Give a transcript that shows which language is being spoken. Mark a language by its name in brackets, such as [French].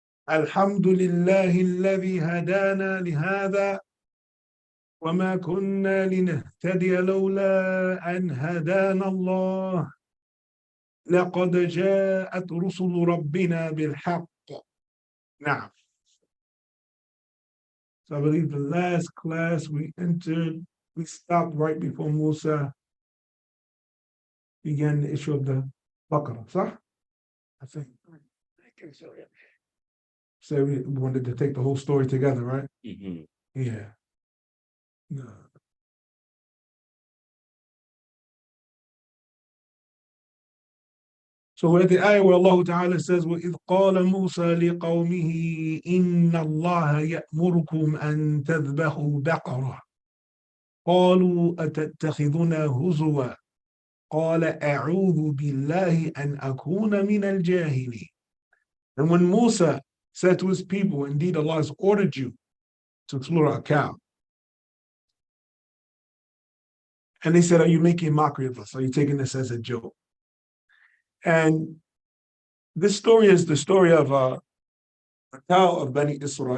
[Arabic] الحمد لله الذي هدانا لهذا وما كنا لنهتدي لولا أن هدانا الله لقد جاءت رسل ربنا بالحق. نعم. [English] So I believe the last class we stopped right before Musa began the issue of the Baqarah, [Arabic] صح? [English] I think so, yeah. So we wanted to take the whole story together, right? Mm-hmm. Yeah. No. So we're at the ayah where Allah Ta'ala says, [Arabic] وَإِذْ قَالَ مُوسَى لِقَوْمِهِ إِنَّ اللَّهَ يَأْمُرُكُمْ أَن تَذْبَحُوا بَقَرَةً قَالُوا أَتَتَّخِذُنَا هُزُوًا قَالَ أَعُوذُ بِاللَّهِ أَنْ أَكُونَ مِنَ الْجَاهِلِينَ. [English] And when Musa said to his people, indeed Allah has ordered you to slaughter a cow. And they said, are you making mockery of us? Are you taking this as a joke? And this story is the story of a cow of Bani Israel.